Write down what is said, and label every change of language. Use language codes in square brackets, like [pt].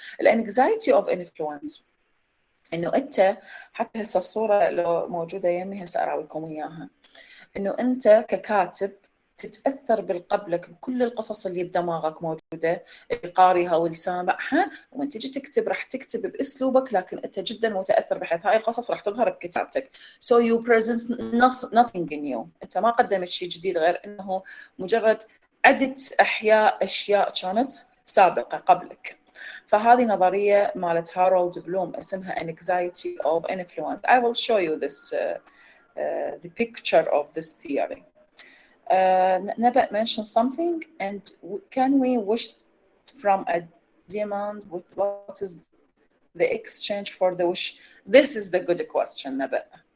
[ar] الانكزايتي اوف انفلونس انه انت حتى هسه الصوره لو موجوده يمي هسه اراويكم اياها، انه انت ككاتب تتاثر بالقبلك بكل القصص اللي بدماغك موجوده اللي قاريها والسامعها، وانت تجي تكتب راح تكتب باسلوبك لكن انت جدا متاثر بحيث هاي القصص راح تظهر بكتابتك. [en] So you present nothing new. [ar] انت ما قدمت شيء جديد غير انه مجرد عدت احياء اشياء كانت سابقه قبلك. فهذه نظريه مالت هارولد بلوم اسمها anxiety of influence. [en] I will show you this the picture of this theory. Nabat mentioned something, and can we wish from a demand? What is the exchange for the wish? This is the good question, Nabat.